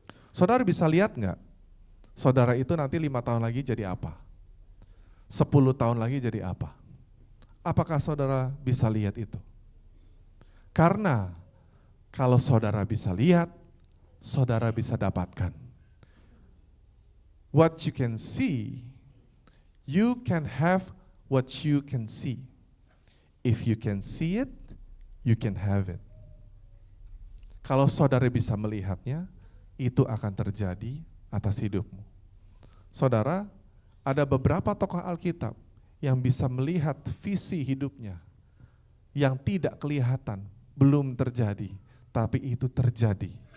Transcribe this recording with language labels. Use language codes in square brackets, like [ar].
[id] Saudara bisa lihat nggak? Saudara itu nanti 5 tahun lagi jadi apa? 10 tahun lagi jadi apa? Apakah saudara bisa lihat itu? Karena kalau saudara bisa lihat, saudara bisa dapatkan. [en] What you can see, you can have what you can see. If you can see it, you can have it. [id] Kalau saudara bisa melihatnya, itu akan terjadi atas hidupmu. Saudara, ada beberapa tokoh Alkitab yang bisa melihat visi hidupnya yang tidak kelihatan, belum terjadi, tapi itu terjadi.